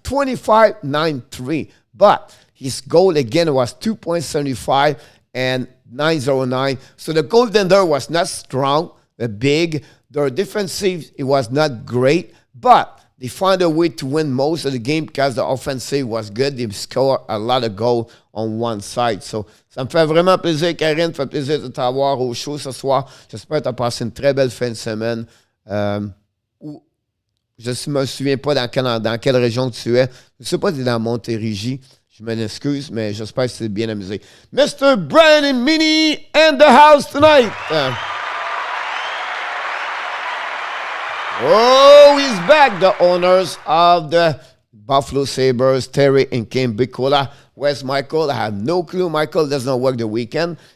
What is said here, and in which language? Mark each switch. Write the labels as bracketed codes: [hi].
[en] 25-9-3. But his goal again was 2.75 and 909. So the goaltender was not strong, big. Their defensive, it was not great, but they found a way to win most of the game because the offensive was good. They scored a lot of goals on one side. [fr] So, ça me fait vraiment plaisir, Karine. Ça fait plaisir de t'avoir au show ce soir. J'espère que tu as passé une très belle fin de semaine. Je ne me souviens pas dans quelle région tu es. Je ne sais pas si tu es dans Montérégie. Je m'en excuse, mais j'espère que tu t'es bien amusé. [en] Mr. Brian and Minnie in the house tonight. Oh, he's back. The owners of the Buffalo Sabres, Terry and Kane Bicola. Where's Michael? I have no clue. Michael does not work the weekend.